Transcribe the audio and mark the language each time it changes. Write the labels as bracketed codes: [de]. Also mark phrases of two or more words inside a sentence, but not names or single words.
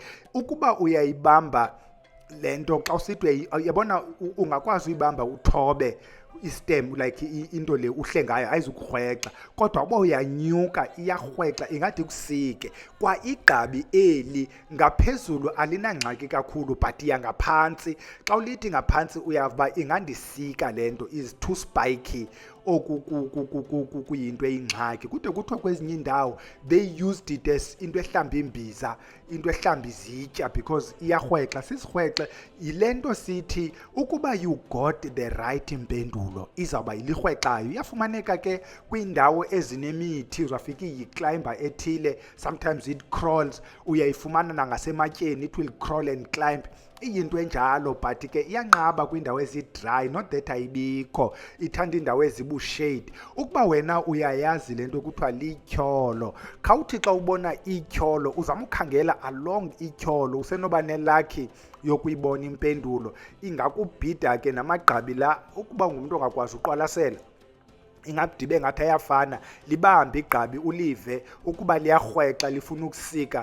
[xh] Ukuba uyayibamba lento xa usithi uyabona ungakwazi uyibamba uthobe istem like into le uhle ngayo ayizukurhwexa, kodwa uba uyanyuka iyarhwexa ingathi kusike. Kwa igqabi eli ngaphezulu alinangxaki kakhulu but yangaphantsi xa ulithi ngaphantsi uyava ingandisika lento, [en] is too spiky [xh] kuyinto eyingxaki. Kude kuthiwa kwezinye indawo [en] they used it as [xh] into ehlamba imbiza, into ehlamba izitya because iyarhwexa. Sisirhwexe yile nto sithi ukuba [en] you got the right [xh] impendulo izawuba yilirhwexayo. Iyafumaneka ke kwiindawo ezinemithi, uzafika iyiclimber ethile, sometimes [en] it crawls, [xh] uyayifumana nangasematyeni, [en] it will crawl and climb. [xh] Iyinto enjalo but ke iyanqaba kwiindawo ezidry, [en] not that [xh] ayibikho, ithanda iindawo ezibushade. Ukuba wena uyayazi le nto kuthiwa lityholo, khawuthi xa ubona ityholo uzama ukhangela along ityholo, usenoba nelakhi yokuyibona impendulo. Ingakubhida ke namagqabi la, ukuba ngumntu ongakwazi uqwalasela ingabdibe ngathi ayafana, libambe igqabi ulive ukuba liyarhwexa lifuna ukusika.